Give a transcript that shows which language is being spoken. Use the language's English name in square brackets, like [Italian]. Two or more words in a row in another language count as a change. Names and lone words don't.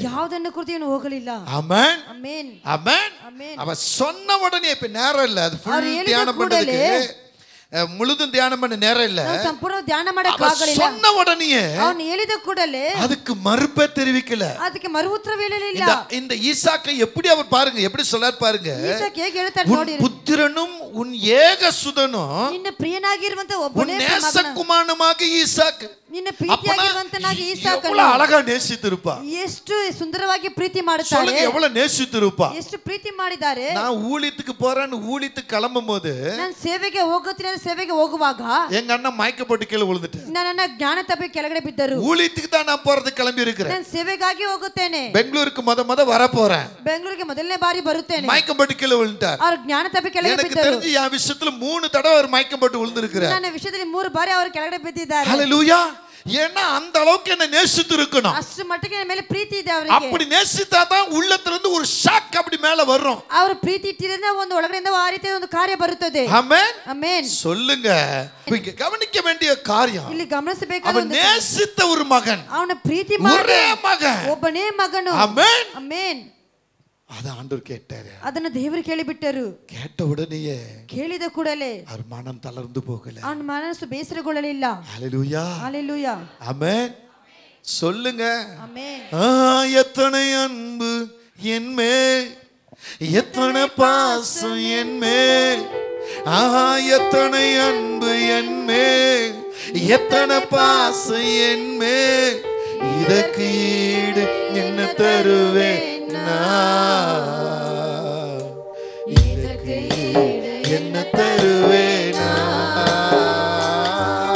[Kannada] ಯಾವುದನ್ನು ಕುರಿತು ಏನು ಹೋಗಲಿಲ್ಲ. [Tamil] ஆமென், [Kannada] ಆಮೆನ್, [Tamil] ஆமென். [Kannada] ಆಮೆನ್. [Tamil] அவ சொன்ன உடனே, இப்ப நேரம் இல்ல, அது அவர் ஃபுல் [Kannada] ಹೇಳಿದ [Tamil] தியானம் [Kannada] ಕೂಡಲೇ, [Tamil] பண்றதுக்கு முழுதும் தியானம் பண்ண நேரம் இல்ல. [Kannada] ನಾವು ಸಂಪೂರ್ಣ ಧ್ಯಾನ [Tamil] அவ [Kannada] ಮಾಡಕ್ಕಾಗಲಿಲ್ಲ. [Tamil] சொன்ன உடனே [Kannada] ಅವನು ಹೇಳಿದ ಕೂಡಲೇ [Tamil] அதுக்கு மறுப்பே தெரிவிக்கல. [Kannada] ಅದಕ್ಕೆ ಮರು ಉತ್ತರ ಹೇಳಲಿಲ್ಲ. [Tamil] இந்த ஈசாக்கை எப்படி அவர் பாருங்க, எப்படி சொல்லார் பாருங்க. [Kannada] ಈಸಾಕ್ ಹೇಗೆ ಹೇಳ್ತಾರೆ [Tamil] உன் [Kannada] ನೋಡಿ, [Tamil] புத்திரனும் உன் ஏக சுதனும் [Kannada] ನಿನ್ನ ಪ್ರಿಯನಾಗಿರುವಂತ [Tamil] உன் [Kannada] ಒಬ್ಬನೇ [Tamil] நேச [Kannada] ಮಗನ, [Tamil] குமாரனுமாக ஈசாக்கு. [Kannada] ನಿನ್ನ ಪ್ರೀತಿಯಾಗಿರುವಂತನಾಗಿ ಈಸಾಕನು [Tamil] எவ்வளவு அழகா நேசித்திருப்பா. [Kannada] ಎಷ್ಟು ಸುಂದರವಾಗಿ ಪ್ರೀತಿ ಮಾಡುತ್ತಾರೆ. [Tamil] சொல்லுங்க, எவ்வளவு நேசித்திருப்பா. [Kannada] ಎಷ್ಟು ಪ್ರೀತಿ ಮಾಡಿದ್ದಾರೆ. [Tamil] நான் ஊழியத்துக்கு போறேன்னு ஊழியத்துக்கு கிளம்பும் போது [Kannada] ನಾನು ಸೇವೆಗೆ ಹೋಗುತ್ತಿಲ್ಲ ಸೇವೆಗೆ ಹೋಗುವಾಗ [Tamil] எங்க அண்ணன் மயக்கப்பட்டு கீழே விழுந்துட்டார். [Kannada] ನನ್ನ ಜ್ಞಾನ ತಪ್ಪಿ ಕೆಳಗಡೆ ಬಿದ್ದರು. [Tamil] ஊழியத்துக்கு தான் நான் போறது கிளம்பி இருக்கிறேன். [Kannada] ನಾನು ಸೇವೆಗಾಗಿ ಹೋಗುತ್ತೇನೆ. [Tamil] பெங்களூருக்கு முத வர போறேன். [Kannada] ಬೆಂಗಳೂರಿಗೆ ಮೊದಲನೇ ಬಾರಿ ಬರುತ್ತೇನೆ. [Tamil] மயக்கப்பட்டு கீழே விழுந்தார். [Kannada] ಅವರು ಜ್ಞಾನ ತಪ್ಪಿ ಕೆಳಗೆ [Tamil] எனக்கு [Kannada] ಬಿದ್ದರು. [Tamil] தெரிஞ்சு என் விஷயத்துல 3 தடவை அவர் மயக்கப்பட்டு விழுந்திருக்கிறார். [Kannada] ನನ್ನ ವಿಷಯದಲ್ಲಿ 3 ಬಾರಿ ಅವರು ಕೆಳಗಡೆ ಬಿದ್ದಿದ್ದಾರೆ. [Tamil] ஹalleluya. ஏன்னா அந்த அளவுக்கு என்ன நேசித்து இருக்கணும். [Kannada] ಅಷ್ಟು ಮಟ್ಟಿಗೆ ನನ್ನ ಮೇಲೆ ಪ್ರೀತಿ ಇದೆ ಅವರಿಗೆ. [Tamil] அப்படி நேசித்தா தான் உள்ளத்துல இருந்து ஒரு ஷாக் அப்படி மேல வரும். [Kannada] ಅವರು ಪ್ರೀತಿ ಇಟ್ಟಿದ್ರೆ ಒಂದು ಒಳಗಡೆಯಿಂದ ಆ ರೀತಿಯ ಒಂದು ಕಾರ್ಯ ಬರುತ್ತದೆ. [Tamil] ஆமென். [Kannada] ಆಮೆನ್. [Tamil] சொல்லுங்க. இங்க கவனிக்க வேண்டிய காரியம். [Kannada] ಇಲ್ಲಿ ಗಮನಿಸಬೇಕಾದ [Tamil] அவன் நேசித்த ஒரு மகன். [Kannada] ಅವನ ಪ್ರೀತಿ ಮಾಡಿ [Tamil] ஒரே மகன். [Kannada] ಒಬ್ಬನೇ ಮಗನು. [Tamil] ஆமென். [Kannada] ಆಮೆನ್. [Tamil] அத ஆண்டவர் கேட்டாரு. [Kannada] ಅದನ್ನ ದೇವರು ಕೇಳಿಬಿಟ್ಟರು. [Tamil] கேட்ட உடனேயே [Kannada] ಕೇಳಿದ ಕೂಡಲೇ [Tamil] அவர் மனம் தளர்ந்து போகல. [Kannada] ಅವನ ಮನಸ್ಸು ಬೇಸರಗೊಳ್ಳಲಿಲ್ಲ. [Tamil] ஹalleluya. ஹalleluya. ஆமென். சொல்லுங்க. ஆமென். எத்தனை அன்பு என் மேல், எத்தனை பாசம் என் மேல், எத்தனை அன்பு என் மேல், எத்தனை பாசம் என் மேல், இதற்கு ஈடு என்ன தருவேன் நான், இதற்கு ஈடு என்ன தருவேன் நான்,